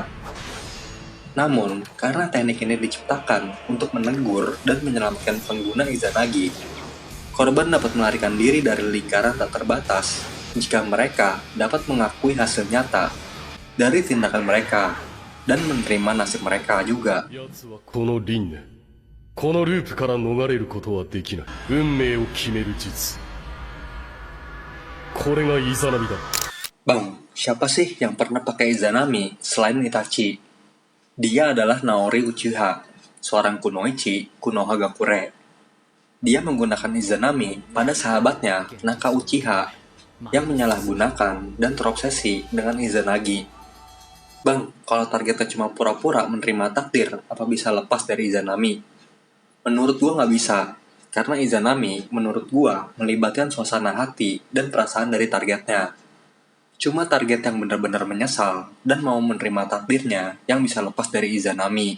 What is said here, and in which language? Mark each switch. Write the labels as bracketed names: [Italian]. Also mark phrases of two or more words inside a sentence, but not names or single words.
[Indonesian] Namun, karena teknik ini diciptakan untuk menegur dan menyelamatkan pengguna Izanagi, korban dapat melarikan diri dari lingkaran tak terbatas jika mereka dapat mengakui hasil nyata dari tindakan mereka dan menerima nasib mereka juga. [Japanese] 奴はこの輪廻、このループから逃れることはできない。運命を決める術。これがイザナミだ。 [Indonesian] Bang, siapa sih yang pernah pakai Izanami selain Itachi? Dia adalah Naori Uchiha, seorang kunoichi Konohagakure. Dia menggunakan Izanami pada sahabatnya Naka Uchiha yang menyalahgunakan dan terobsesi dengan Izanagi. Bang, kalau targetnya cuma pura-pura menerima takdir, apa bisa lepas dari Izanami? Menurut gua nggak bisa, karena Izanami menurut gua melibatkan suasana hati dan perasaan dari targetnya. Cuma target yang benar-benar menyesal dan mau menerima takdirnya yang bisa lepas dari Izanami.